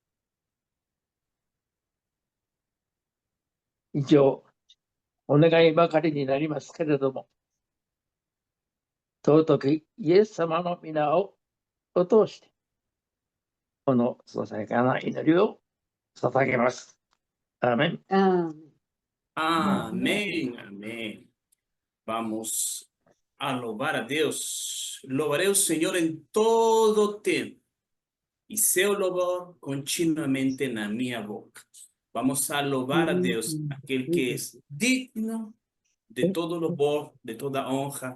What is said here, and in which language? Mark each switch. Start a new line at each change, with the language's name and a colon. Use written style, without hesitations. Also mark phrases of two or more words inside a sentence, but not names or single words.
Japanese: 以上、お願いばかりになりますけれども、尊きイエス様の皆を通して、このささやかな祈りを捧げます。アーメン。
Portuguese: Amén, amén. Vamos a louvar a Deus. Louvarei o Senhor em todo tempo e seu louvor continuamente na minha boca. Vamos a louvar a Deus, aquele que é digno de todo louvor, de toda honra.